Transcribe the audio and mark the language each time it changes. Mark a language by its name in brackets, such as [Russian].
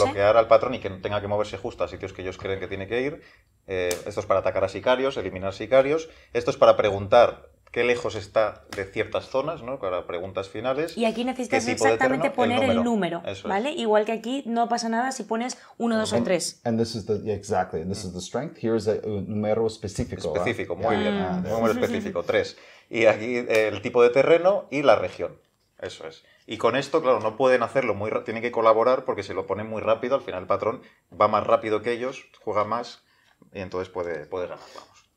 [Spanish] Para bloquear al patrón y que no tenga que moverse justo a sitios que ellos creen que tiene que ir. Esto es para atacar a sicarios, eliminar sicarios. Esto es para preguntar qué lejos está de ciertas zonas, ¿no? Para preguntas finales. Y aquí necesitas exactamente poner el número, ¿vale? Igual que aquí no pasa nada si pones 1, 2 o 3. [English] And this is exactly, and this is the strength. Here is a [Spanish] número específico. Específico, muy bien. Un número específico, 3. Y aquí el tipo de terreno y la región. Eso es. Y con esto, claro, no pueden hacerlo tienen que colaborar porque se lo ponen muy rápido. Al final el patrón va más rápido que ellos, juega más y entonces puede ganar, vamos.